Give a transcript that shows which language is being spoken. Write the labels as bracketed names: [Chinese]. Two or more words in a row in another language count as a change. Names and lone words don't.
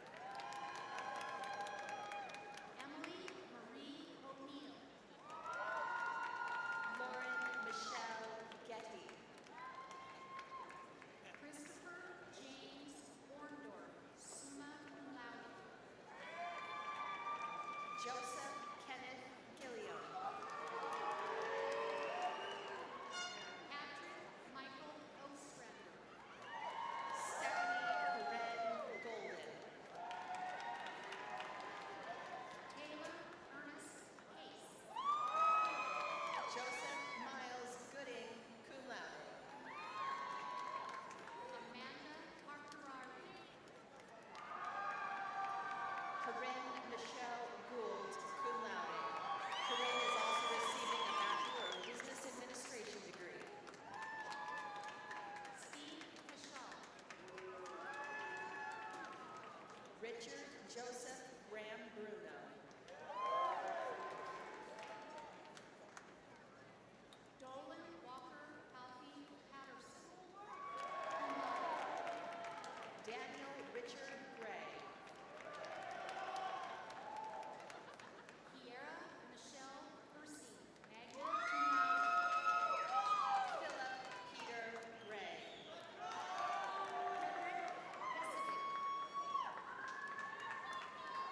[English] Emily Marie O'Neill. Lauren Michelle Getty. Christopher James Orndorff, [Latin] summa cum laude. [English] Joseph Kenneth Gilliam. Patrick Michael Ostrander. Stephanie Corinne Golden. Taylor Ernest Pace. Joseph Miles Gooding, [Latin] cum laude. [English] Amanda Harkarari. Corinne Michelle Gould, [Latin] cum laude. [English] Corinne is also receiving a Bachelor of Business Administration degree. Steve Michelle. Richard Joseph Graham Bruno. Dolan Walker Alfie Patterson. [Latin] Cum laude. [English] Daniel Richard Gray. Kiera Michelle Hersey, [Latin] magna cum laude. [English] Philip Peter Gray. Frederick Hessidick.